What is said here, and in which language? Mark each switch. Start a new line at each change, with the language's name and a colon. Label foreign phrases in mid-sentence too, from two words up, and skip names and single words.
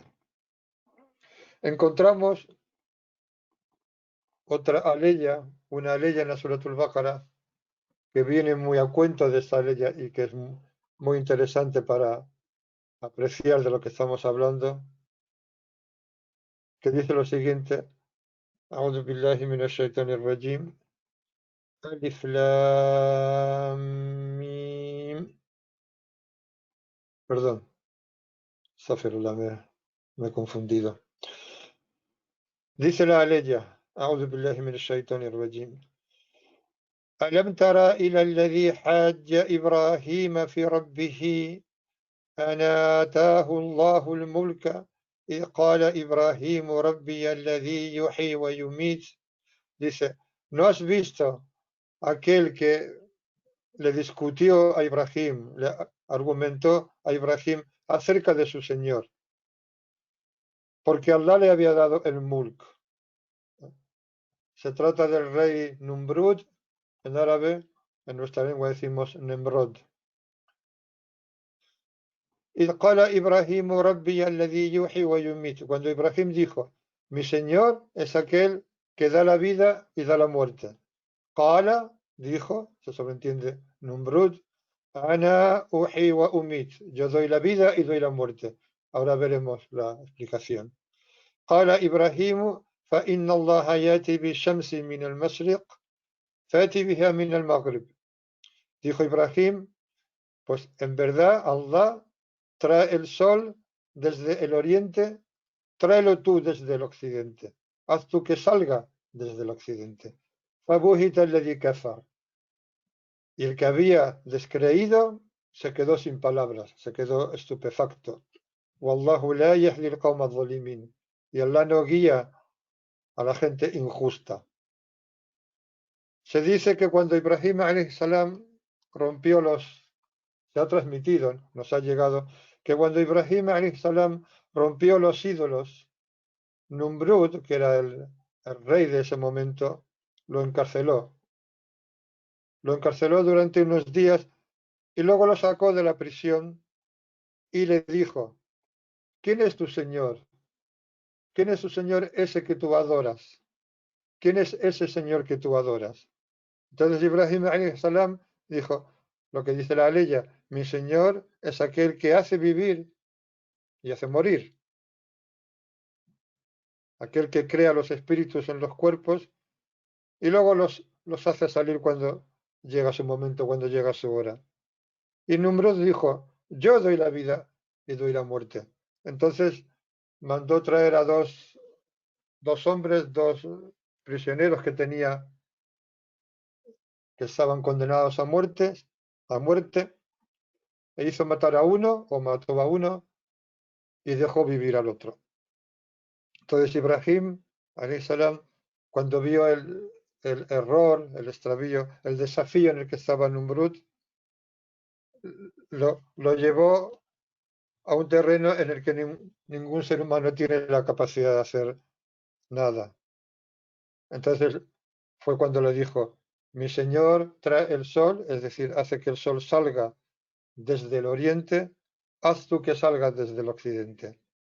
Spanish: Encontramos otra aleya, una aleya en la Suratul Baqara, que viene muy a cuento de esta aleya y que es muy interesante para apreciar de lo que estamos hablando, que dice lo siguiente:
Arabic: أعوذ بالله من الشيطان الرجيم الم.
Spanish: Perdón, Astaghfirullah, me he confundido. Dice la aleya,
Arabic: أعوذ بالله من الشيطان الرجيم. ألم تر إلى الذي حاج إبراهيم في ربه أن آتاه الله الملك إذ قال إبراهيم ربي الذي يحيي ويميت.
Spanish: Dice, ¿no has visto aquel que le discutió a Ibrahim, le argumentó a Ibrahim acerca de su Señor? Porque Allah le había dado el mulk. Se trata del rey Numrud, en árabe, en nuestra lengua decimos Nemrod.
Arabic: إذ قال إبراهيم ربي الذي يحيي ويميت.
Spanish: Cuando Ibrahim dijo, mi Señor es aquel que da la vida y da la muerte. Qala, dijo, se sobreentiende Numrud,
Arabic: أنا أحيي وأميت.
Spanish: Yo doy la vida y doy la muerte. Ahora veremos la explicación.
Arabic: قال إبراهيم, فإن الله يأتي بالشمس من المشرق فأتي بها من المغرب.
Spanish: Dijo Ibrahim, pues en verdad Allah trae el sol desde el oriente, tráelo tú desde el occidente. Haz tú que salga desde el occidente.
Arabic: فبهت الذي كفر.
Spanish: Y el que había descreído se quedó sin palabras, se quedó estupefacto.
Arabic: والله لا يهدي القوم الظالمين.
Spanish: Y Allah no guía a la gente injusta. Se dice que cuando Ibrahim
Arabic: عليه السلام
Spanish: rompió se ha transmitido, nos ha llegado, que cuando Ibrahim
Arabic: عليه السلام
Spanish: rompió los ídolos, Numrud, que era el rey de ese momento, lo encarceló. Lo encarceló durante unos días y luego lo sacó de la prisión y le dijo, ¿quién es tu Señor? ¿Quién es tu Señor ese que tú adoras? ¿Quién es ese Señor que tú adoras? Entonces Ibrahim
Arabic: عليه السلام
Spanish: dijo, lo que dice la aleya, mi Señor es aquel que hace vivir y hace morir, aquel que crea los espíritus en los cuerpos y luego los hace salir cuando llega su momento, cuando llega su hora. Y Numrud dijo, yo doy la vida y doy la muerte. Entonces mandó traer a dos hombres, dos prisioneros que tenía, que estaban condenados a muerte, e hizo matar a uno o mató a uno y dejó vivir al otro. Entonces Ibrahim,
Arabic: عليه السلام,
Spanish: cuando vio el error, el extravío, el desafío en el que estaba Numrud, lo llevó a un terreno en el que ningún ser humano tiene la capacidad de hacer nada. Entonces fue cuando le dijo, mi Señor trae el sol, es decir, hace que el sol salga desde el oriente, haz tú que salga desde el occidente.